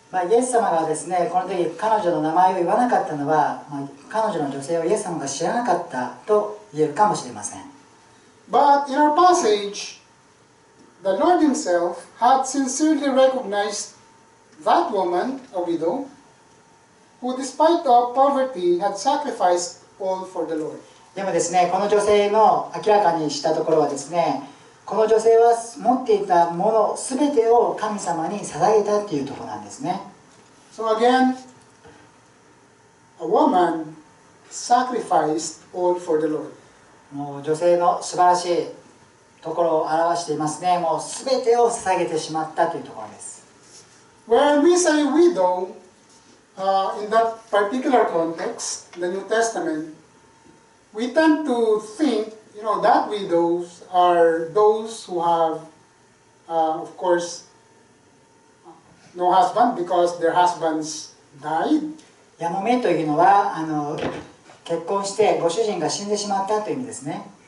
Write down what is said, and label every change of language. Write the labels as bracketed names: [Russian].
[Japanese] イエス様がですね、この時彼女の名前を言わなかったのは、彼女の女性をイエス様が知らなかったと言えるかもしれません。 [English] But in our passage, the Lord Himself had sincerely recognized that woman, a widow, who despite of poverty had sacrificed all for the Lord. [Japanese] でもですね、この女性の明らかにしたところはですね、この女性は持っていたものすべてを神様に捧げたっていうところなんですね。 [English] So again, a woman sacrificed all for the Lord. [Japanese] もう女性の素晴らしいところを表していますね。もうすべてを捧げてしまったというところです。 [English] When we say widow, in that particular context, the New Testament, we tend to think, that widows are those who have, of course, no husband because their husbands died. [Japanese] ヤモメというのは結婚してご主人が死んでしまったという意味ですね。